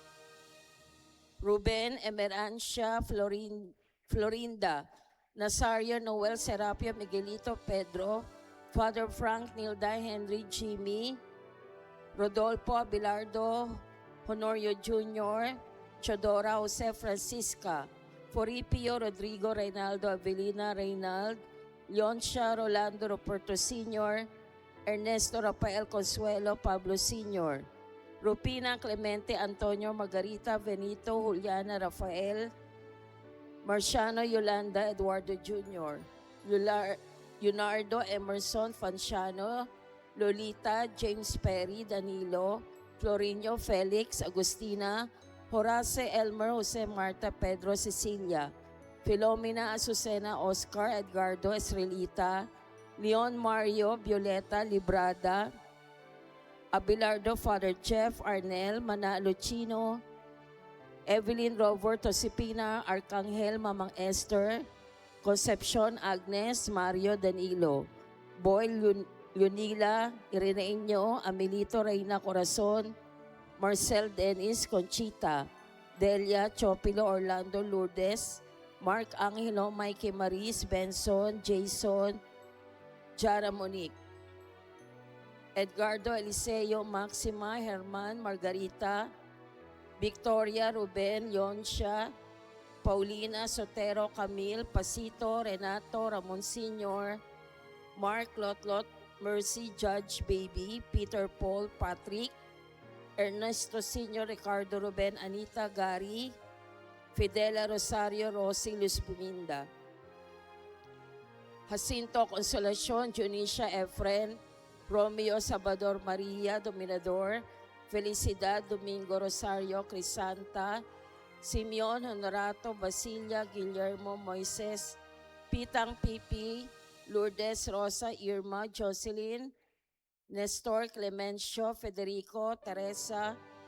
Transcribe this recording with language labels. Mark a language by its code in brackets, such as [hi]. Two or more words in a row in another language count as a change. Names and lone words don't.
[tl] Ruben, Emerancia, Florinda, Nazario, Noel, Serapio, Miguelito, Pedro, Father Frank, Nilda, Henry, Jimmy, Rodolfo, Abelardo, Honorio Jr., Chodora, Jose, Francisca, Foripio, Rodrigo, Reynaldo, Avelina, Reynald, Leoncia, Rolando, Roberto Sr., Ernesto, Rafael, Consuelo, Pablo Sr., Rupina, Clemente, Antonio, Margarita, Benito, Juliana, Rafael, Marciano, Yolanda, Eduardo Jr., Leonardo, Emerson, Fanciano, Lolita, James Perry, Danilo, Florinio, Felix, Agustina, Horace, Elmer, Jose, Marta, Pedro, Cecilia, Filomena, Azucena, Oscar, Edgardo, Esrelita, Leon, Mario, Violeta, Librada, Abelardo, Father Jeff, Arnel, Manalo, Chino, Evelyn, Robert, Tosipina, Arcangel, Mamang Esther, Concepcion, Agnes, Mario, Danilo, Boy, Lunila, Ireneño, Amelito, Reyna, Corazon, Marcel, Dennis, Conchita, Delia, Chopilo, Orlando, Lourdes, Mark Angelo, Mikey Maris, Benson, Jason, Jara Monique, Edgardo, Eliseo, Maxima, Herman, Margarita, Victoria, Ruben, Leoncia, Paulina, Sotero, Camille, Pasito, Renato, Ramon Sr., Mark, Lotlot, Mercy, Judge, Baby, Peter, Paul, Patrick, Ernesto Sr., Ricardo, Ruben, Anita, Gary, Fidela, Rosario, Rosy, Luz Buminda, Jacinto, Consolacion, Junicia, Efren, Romeo, Salvador, Maria, Dominador, Felicidad, Domingo, Rosario, Crisanta, Simeon, Honorato, Basilia, Guillermo, Moises, Pitang, Pipi, Lourdes, Rosa, Irma, Jocelyn, Nestor, Clemencio, Federico, Teresa,